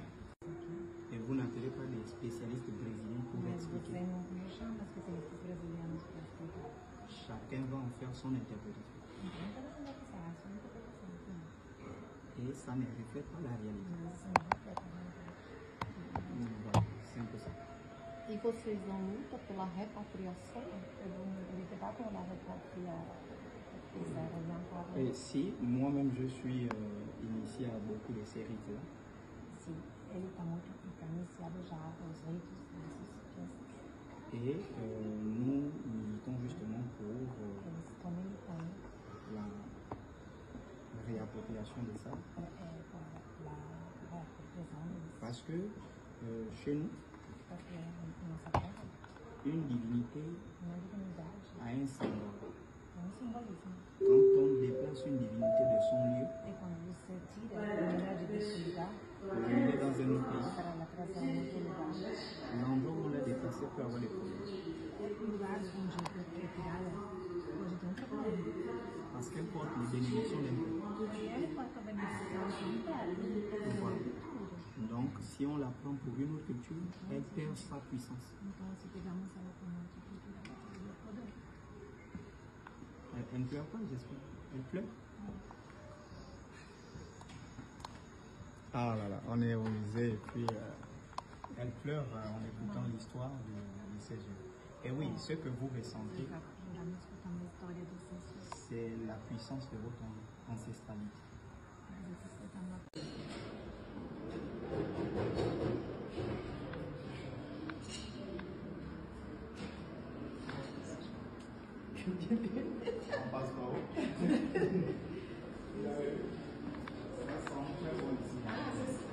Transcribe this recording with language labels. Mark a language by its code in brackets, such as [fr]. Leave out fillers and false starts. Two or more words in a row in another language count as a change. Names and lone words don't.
[fr] Et vous n'appelez pas les spécialistes brésiliens pour expliquer. Chacun va en faire son interprétation. Et ça ne reflète pas la réalité. Voilà, c'est un peu ça. [pt] E vocês não lutam pela repatriação? Pelo lutar pela repatriação? [fr] Et si, moi-même je suis initié à beaucoup de ces rites-là. [pt] Sim, ele está muito iniciado já aos ritos dessas festas. [fr] Et nous militons justement pour [pt] Eles estão militando [fr] la réappropriation de ça. [pt] para a reapropriação deles. [fr] Parce que chez nous, [pt] Porque nossa terra, [fr] une divinité [pt] uma divinidade, [fr] a un symbole. [pt] é um simbolismo. [fr] Quand on déplace une divinité de son lieu, [pt] E quando você tira a divinidade desse lugar, [fr] pour l'amener dans un autre pays, [pt] para ela trazer a outro lugar, [fr] l'endroit où on l'a déplacé peut avoir des problèmes. [pt] lugares onde é tirada, pode ter um problema. [fr] Parce qu'elle porte les bénédictions d'un peuple. [pt] Porque ele pode ter beneficiado do império, [fr] Voilà. Donc, si on la prend pour une autre culture, elle perd sa puissance. [pt] então se pegamos ela como outra cultura, ela perde o poder. [fr] Elle ne pleure pas, j'espère. Elle pleure. Ah là là, on est au musée et puis elle pleure en écoutant l'histoire de ces jeux. Et oui, ce que vous ressentez, [pt] Juramos escutando a história desses, [fr] c'est la puissance de votre ancestralité. [pt] às vezes escutando a [fr] On passe par où? Ça sent très bon ici.